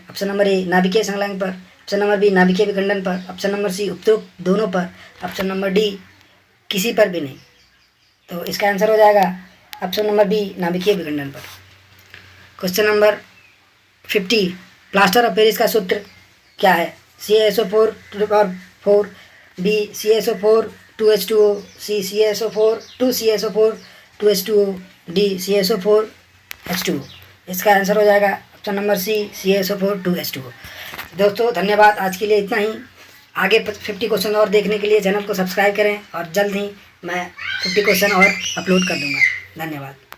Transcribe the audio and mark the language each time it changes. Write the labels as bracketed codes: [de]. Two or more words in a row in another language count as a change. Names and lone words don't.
[en] option number A [hi] नाभिकीय संलग्न पर, [en] option number B [hi] नाभिकीय विखंडन पर, [en] option number C [hi] उपरोक्त दोनों पर, [en] option number D [hi] किसी पर भी नहीं। तो इसका आंसर हो जाएगा [en] option number B, [hi] नाभिकीय विखंडन पर। [en] question number 50, [hi] प्लास्टर ऑफ पेरिस का सूत्र क्या है? CaSO4 बी CaSO4 2H2O, सी CaSO4 2CaSO4 2H2O, डी CaSO4 H2O। इसका आंसर हो जाएगा [en] option number C, [hi] CaSO4 2H2O। दोस्तों धन्यवाद, आज के लिए इतना ही। आगे 50 क्वेश्चन और देखने के लिए चैनल को सब्सक्राइब करें और जल्द ही मैं 50 क्वेश्चन और अपलोड कर दूंगा। धन्यवाद।